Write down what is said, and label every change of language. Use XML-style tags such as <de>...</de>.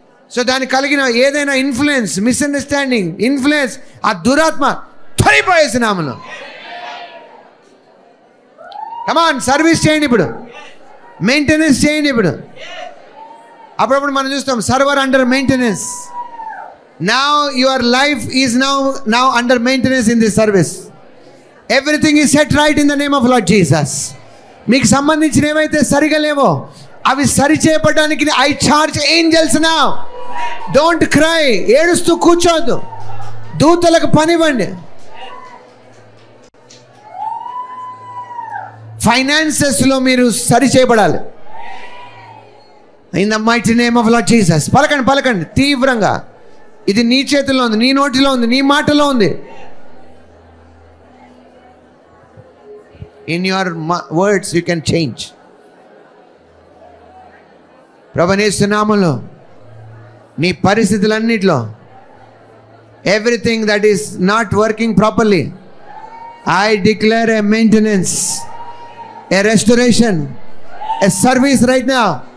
<te>So దానికి కలిగిన ఏదైనా ఇన్ఫ్లుయెన్స్, మిస్అండర్స్టాండింగ్, ఇన్ఫ్లుయెన్స్, ఆ దురాత్మ త్వరిపోయేసి నామలో. కమాన్, సర్వీస్ చేయండి ఇప్పుడు, మెయింటెనెన్స్ చేయండి ఇప్పుడు. అప్పుడప్పుడు మనం చూస్తాం server under maintenance.</te> <en>Now your life is now under maintenance in this service. Everything is set right in the name of Lord Jesus.</en> <te>మీకు సంబంధించిన ఏవైతే సరిగా లేవో అవి సరి చేయబడడానికి</te> <en>I charge angels now. Don't cry.</en> <te>ఏడుస్తూ కూర్చోద్దు, దూతలకు పనివ్వండి. ఫైనాన్సెస్లో మీరు సరి చేయబడాలి.</te> <en>In the mighty name of Lord Jesus.</en> <te>పలకండి తీవ్రంగా. ఇది నీ చేతిలో ఉంది, నీ నోటిలో ఉంది, నీ మాటలో ఉంది.</te> <en>In your words you can change.</en> <te>ప్రభువైన యేసు నామములో నీ పరిస్థితులన్నిటిలో</te> <en>everything that is not working properly, I declare a maintenance, a restoration, a service right now.</en>